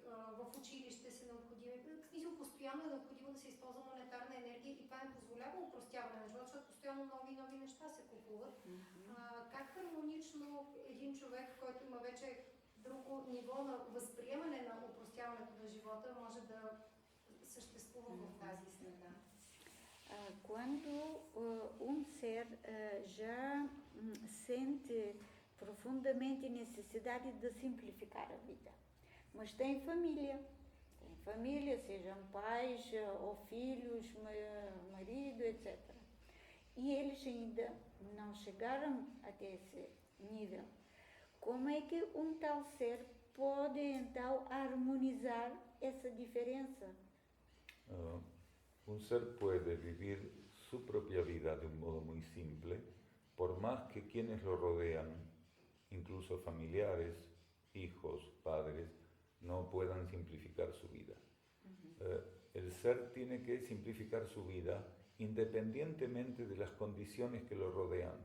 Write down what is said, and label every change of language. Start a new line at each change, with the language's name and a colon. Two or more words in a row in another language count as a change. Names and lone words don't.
Bulgarian: В училище са необходими, постоянно е необходимо да се използва монетарна енергия и това не позволява упростяване на живота, защото постоянно нови и нови неща се купуват. Как хармонично един човек, който има вече друго ниво на възприемане на упростяването на живота, може да съществува в тази среда?
Portuguese: Quando um ser já sente profundamente necessidade de simplificar a vida, mas tem família, sejam pais ou filhos, marido, etc. E eles ainda não chegaram até esse nível. Como é que um tal ser pode então harmonizar essa diferença?
Spanish: Un ser puede vivir su propia vida de un modo muy simple, por más que quienes lo rodean, incluso familiares, hijos, padres, no puedan simplificar su vida. El ser tiene que simplificar su vida independientemente de las condiciones que lo rodean.